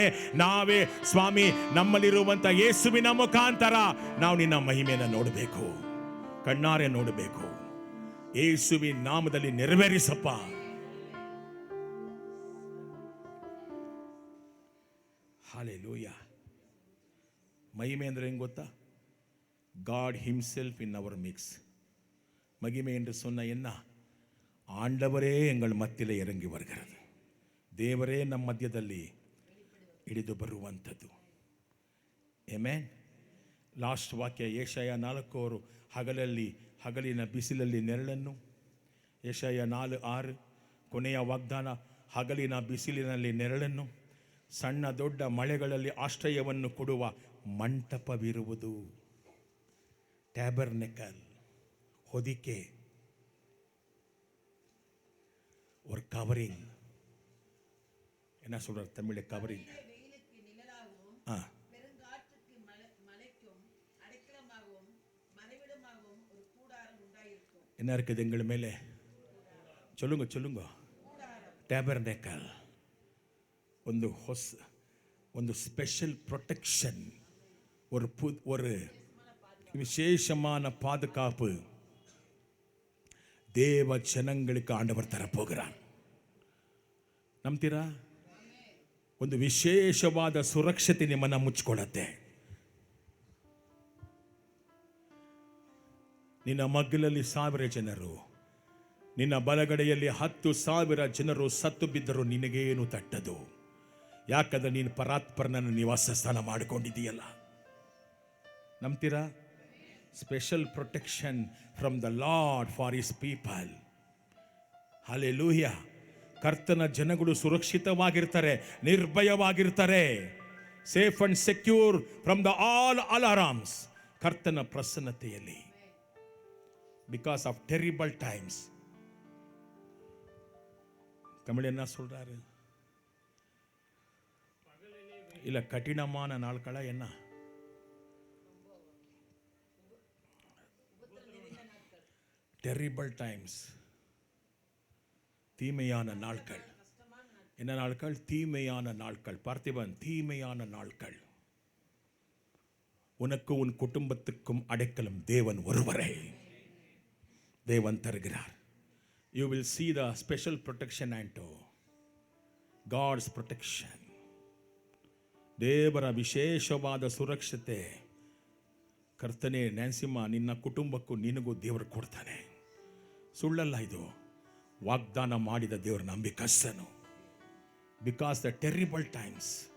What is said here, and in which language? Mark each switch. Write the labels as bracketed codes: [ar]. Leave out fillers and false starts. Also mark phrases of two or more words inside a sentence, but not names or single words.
[kn] ನಾವೇ ಸ್ವಾಮಿ, ನಮ್ಮಲ್ಲಿರುವಂಥ ಯೇಸುವಿನ ಮುಖಾಂತರ ನಾವು ನಿನ್ನ ಮಹಿಮೆಯನ್ನು ನೋಡಬೇಕು, ಕಣ್ಣಾರೆ ನೋಡಬೇಕು. ಯೇಸುವಿನ ನಾಮದಲ್ಲಿ ನೆರವೇರಿಸಪ್ಪ. ಹಾಲೆಲೂಯಾ. ಮಹಿಮೆ ಅಂದರೆ ಹೆಂಗೆ ಗೊತ್ತಾ? [en] God himself in our mix. [ta] மகிமை என்று சொன்ன என்ன? ஆண்டவரே எங்கள் மத்தியிலே இறங்கி வருகிறது. [kn] ದೇವರೇ ನಮ್ಮ ಮಧ್ಯದಲ್ಲಿ ಇಳಿದು ಬರುವಂಥದ್ದು. ಆಮೆನ್. ಲಾಸ್ಟ್ ವಾಕ್ಯ ಯೆಶಾಯ 4 ಹಗಲಿನ ಬಿಸಿಲಲ್ಲಿ ನೆರಳನ್ನು, ಯೆಶಾಯ 4:6 ಕೊನೆಯ ವಾಗ್ದಾನ, ಹಗಲಿನ ಬಿಸಿಲಿನಲ್ಲಿ ನೆರಳನ್ನು, ಸಣ್ಣ ದೊಡ್ಡ ಮಳೆಗಳಲ್ಲಿ ಆಶ್ರಯವನ್ನು ಕೊಡುವ ಮಂಟಪವಿರುವುದು. ಟ್ಯಾಬರ್ನೆಕಲ್, ಹೊದಿಕೆ, [ta] ஒரு கவரிங். என்ன சொல்றார் தமிழ்ல? கவரிங். என்ன இருக்குது எங்கள் மேலே? சொல்லுங்க. [kn] ಟ್ಯಾಬರ್ನೆಕಲ್, ಒಂದು [en] special protection, [ta] ஒரு விசேஷமான பாதுகாப்பு தேவ ஜனங்களுக்கு ஆண்டவர் தரப்போகிறார். [kn] ನಂಬ್ತೀರಾ? ಒಂದು ವಿಶೇಷವಾದ ಸುರಕ್ಷತೆ ನಿಮ್ಮನ್ನು ಮುಚ್ಚಿಕೊಳ್ಳುತ್ತೆ. ನಿನ್ನ ಮಗ್ಗಲಲ್ಲಿ 1000 ಜನರು, ನಿನ್ನ ಬಲಗಡೆಯಲ್ಲಿ 10,000 ಜನರು ಸತ್ತು ಬಿದ್ದರೂ ನಿನಗೇನು ತಟ್ಟದು. ಯಾಕಂದ್ರೆ ನೀನು ಪರಾತ್ಪರನನ್ನು ನಿವಾಸ ಸ್ಥಾನ ಮಾಡಿಕೊಂಡಿದೀಯಲ್ಲ. [en] ನಂಬ್ತೀರಾ? Special protection from the Lord for his people. [kn] ಹಲ್ಲೆಲೂಯಾ. ಕರ್ತನ ಜನಗಳು ಸುರಕ್ಷಿತವಾಗಿರ್ತಾರೆ, ನಿರ್ಭಯವಾಗಿರ್ತಾರೆ. [en] Safe and secure from the all alarms. [kn] ಕರ್ತನ ಪ್ರಸನ್ನತೆಯಲ್ಲಿ. [en] Because of terrible times. [ta] தமிழ் என்ன சொல்றாரு? இல்ல கடினமான நாட்களா என்ன? [en] Terrible times. [ta] தீமையான நாட்கள். என்ன நாட்கள்? தீமையான நாட்கள். பார்த்திபன், தீமையான நாட்கள். உனக்கு உன் குடும்பத்துக்கும் அடைக்கலம் தேவன் ஒருவரே தேவன் தருகிறார். [en] You will see the special protection and God's protection. [kn] ದೇವರ ವಿಶೇಷವಾದ ಸುರಕ್ಷತೆ. ಕರ್ತನೆ, ನ್ಯಾನ್ಸಿಮ್ಮ, ನಿನ್ನ ಕುಟುಂಬಕ್ಕೂ ನಿನಗೂ ದೇವರು ಕೊಡ್ತಾನೆ. ಸುಳ್ಳಲ್ಲ ಇದು. ವಾಗ್ದಾನ ಮಾಡಿದ ದೇವರು ನಂಬಿಕಸ್ತನು. [en] Because the terrible times.